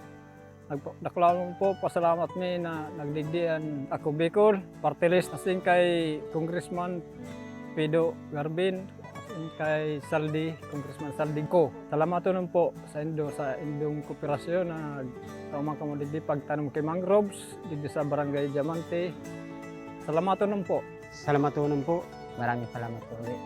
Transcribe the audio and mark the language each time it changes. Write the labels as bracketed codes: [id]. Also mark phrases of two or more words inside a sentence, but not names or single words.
[bik] Naklalong po pasalamat mi na nagdigdian Ako Bicol Party List asin kay Congressman Pedro Garvin, asin kay Saldi, Congressman Saldi ko. Salamat po sa indong kooperasyon na kaumang kamo digdi pagtanom kay mangroves digdi sa Barangay Diamante. [tl] Salamat po. Salamat po. Maraming salamat po ulit.